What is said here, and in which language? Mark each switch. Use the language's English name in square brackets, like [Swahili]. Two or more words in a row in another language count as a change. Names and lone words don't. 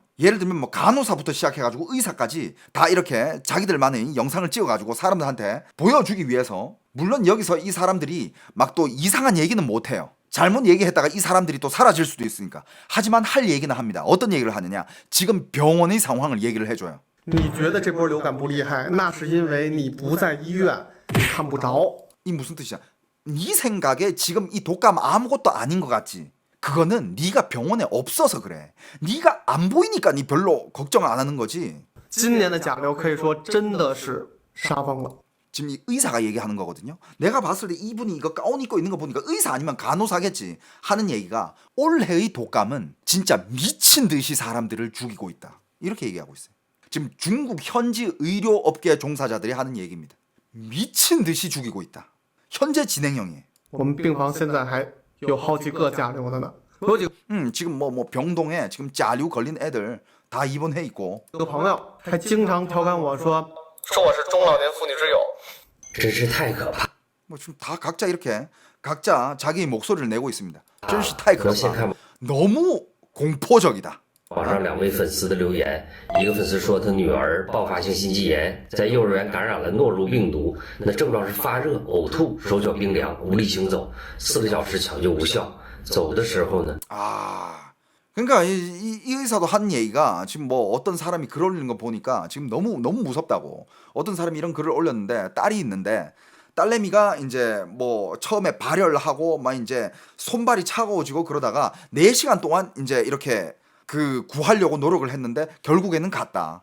[Korean] 예를 들면 뭐 간호사부터 시작해 가지고 의사까지 다 이렇게 자기들만의 영상을 찍어 가지고 사람들한테 보여주기 위해서 물론 여기서 이 사람들이 막 또 이상한 얘기는 못 해요. 잘못 얘기했다가 이 사람들이 또 사라질 수도 있으니까. 하지만 할 얘기는 합니다. 어떤 얘기를 하느냐? 지금 병원의 상황을 얘기를 해줘요. [Chinese] 你觉得这波流感不厉害，那是因为你不在医院，你看不着。 [Korean] 이 무슨 뜻이야? 네 생각에 지금 이 독감 아무것도 아닌 것 같지? 그거는 네가 병원에 없어서 그래. 네가 안 보이니까 네 별로 걱정 안 하는 거지. [Chinese] 今年的甲流可以说真的是杀疯了。 [Korean] 지금 이 의사가 얘기하는 거거든요. 내가 봤을 때 이분이 이거 가운 입고 있는 거 보니까 의사 아니면 간호사겠지 하는 얘기가 올해의 독감은 진짜 미친 듯이 사람들을 죽이고 있다. 이렇게 얘기하고 있어요. 지금 중국 현지 의료업계 종사자들이 하는 얘기입니다. 미친 듯이 죽이고 있다. 현재 진행형이에요. [Chinese] 我们病房现在还有好几个甲流的呢。我有几 [Korean] 지금 뭐 병동에 지금 자류 걸린 애들 다 입원해 있고. [Chinese] 个朋友还经常调侃我说我是中老年妇女之友。真是太可怕。 [Korean] 뭐 지금 다 각자 이렇게 각자 자기 목소리를 내고 있습니다. [Chinese] 真是太可怕. [Korean] 너무 공포적이다. [Chinese] 网上2位粉丝的留言，一个粉丝说他女儿爆发性心肌炎，在幼儿园感染了诺如病毒，那症状是发热、呕吐、手脚冰凉、无力行走，4个小时抢救无效，走的时候呢， [Korean] 그러니까 이 의사도 한 얘기가 지금 뭐 어떤 사람이 글 올리는 거 보니까 지금 너무 무섭다고. 어떤 사람이 이런 글을 올렸는데 딸이 있는데 딸내미가 이제 뭐 처음에 발열하고 막 이제 손발이 차가워지고 그러다가 4시간 동안 이제 이렇게 그 구하려고 노력을 했는데 결국에는 갔다.